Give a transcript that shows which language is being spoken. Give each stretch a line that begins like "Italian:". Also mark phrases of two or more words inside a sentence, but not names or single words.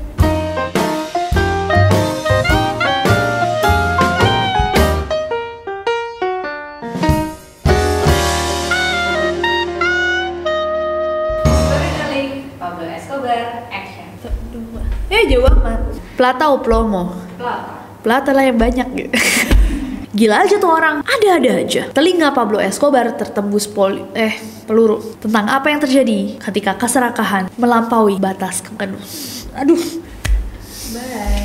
Indonesian: Pablo Escobar, action. Jauh amat.
Spanish: Plata o plomo?
Indonesian: Plata lah yang banyak gitu. Gila aja tuh orang, ada-ada aja. Telinga Pablo Escobar tertembus peluru. Tentang apa yang terjadi ketika keserakahan melampaui batas. Aduh. Bye.